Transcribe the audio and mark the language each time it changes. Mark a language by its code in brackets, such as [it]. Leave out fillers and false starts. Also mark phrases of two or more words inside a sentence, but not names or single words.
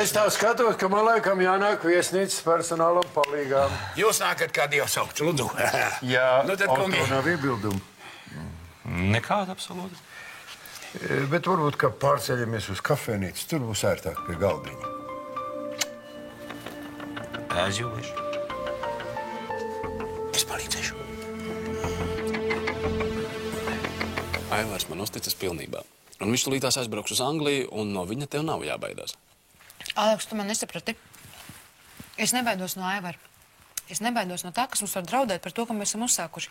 [lv] Es tā skatos, ka man laikam jānāk viesnīcas personālam palīgām. Jūs nākat kā Dievs saukt, lūdzu. Jā, Nu tad, kungi. Oto nav iebildumu. Nekāda absolūti. Bet varbūt, ka pārceļamies uz kafēnīcu, tur būs ērtāk pie galdiņa. [en] As you wish. [lv] Es palīdzēšu. Aivārs man uzticas pilnībā. Un viņš tulītās aizbrauks uz Angliju, un no viņa tev nav jābaidās. Aleks, tu man nesaprati. Es nebaidos no Aivara. Es nebaidos no tā, kas mums var draudēt par to, ko mēs esam uzsākuši.